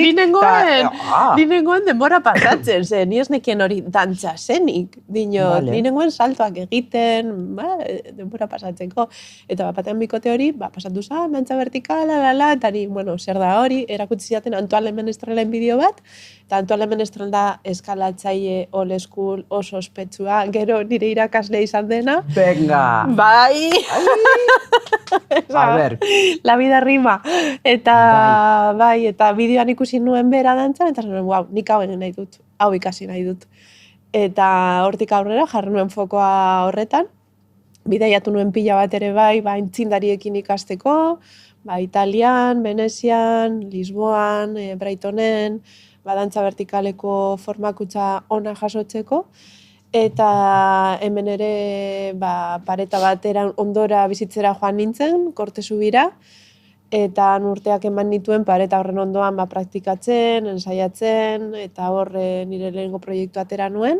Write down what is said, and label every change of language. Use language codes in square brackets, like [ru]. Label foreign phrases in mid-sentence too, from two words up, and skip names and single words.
[eu] ni nengoen denbora pasatzen, ze, ni ez nekien hori dantza zenik, Vale. ni nengoen saltoak egiten, denbora pasatzeko, eta batean bikote hori, pasatu zan, dantza vertikala, eta ni, bueno, zer da hori, erakutsi ziaten Antoine Menestrelen bideo bat, eta Antoine Menestrel da eskalatzaile [en] old school [eu] oso ospetsua, gero nire irakaslea izan dena. Venga! Bai! [es] A ver. La vida rima. [eu] Eta bai, eta bideoan ikusi nuen bera dantzan, eta zen, wow, nik hau egin nahi dut, hau ikasi nahi dut. Eta hortik aurrera jarri nuen fokoa horretan, bidaiatu nuen pila bat ere bai, aintzindariekin ikasteko, Italian, Venezian, Lisboan, Brightonen, dantza vertikaleko formakutza ona jasotzeko, eta hemen ere pareta batera ondora bizitzera joan nintzen, Korte Zubira, eta urteak eman nituen pareta horren ondoan praktikatzen, ensaiatzen, eta hor nire lehenengo proiektu atera nuen.